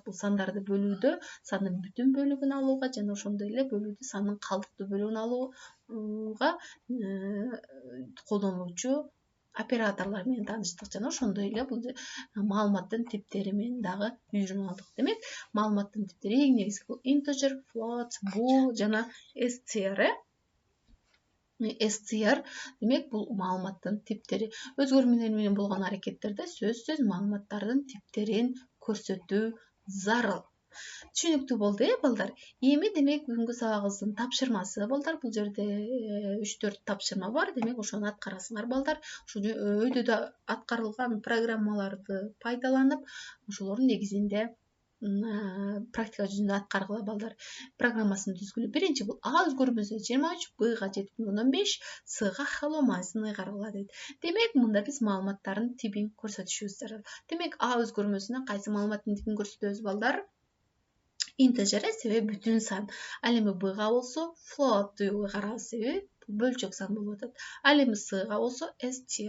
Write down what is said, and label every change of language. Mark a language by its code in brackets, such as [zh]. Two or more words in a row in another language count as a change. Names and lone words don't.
[ky] Бул сандарды бөлүүдө сандын бүтүн бөлүгүн алууга жана ошондой эле бөлүүдө сандын калдыктуу бөлүгүн алууга колдонуучу операторлор менен тааныштык жана ошондой эле бул маалыматтын типтери менен дагы үйрөнүп алдык. Демек маалыматтын типтери эң негизги бул [en] integer, float, bool [ky] жана str. str демек бул маалыматтын типтери. Өзгөрмөлөр менен болгон аракеттерде сөзсүз маалыматтардын типтерин көрсөтүү зарыл. Түшүнүктүү болду балдар. Эми демек бүгүнкү сабагыбыздын тапшырмасы балдар. Бул жерде 3-4 тапшырма бар. Демек ошону аткарасыңар балдар. Ошо өйдөдө аткарылган программаларды пайдаланып, ошолордун негизинде практика жүзүндө аткаргыла балдар. Программасын түзгүлө. Биринчи бул А өзгөрмөсү 23, Б-га 7,5, С-га hello myсын ыйгаргыла дейт. Демек мында биз маалыматтардын типин көрсөтүшүбүз зарыл. Демек А өзгөрмөсүнө кайсы маалыматтын типин көрсөтөбүз балдар? Integer себеби бүтүн сан. Ал эми Б-га болсо float ыйгарабыз, себеби бөлчөк сан болуп атат. Ал эми С-га болсо str.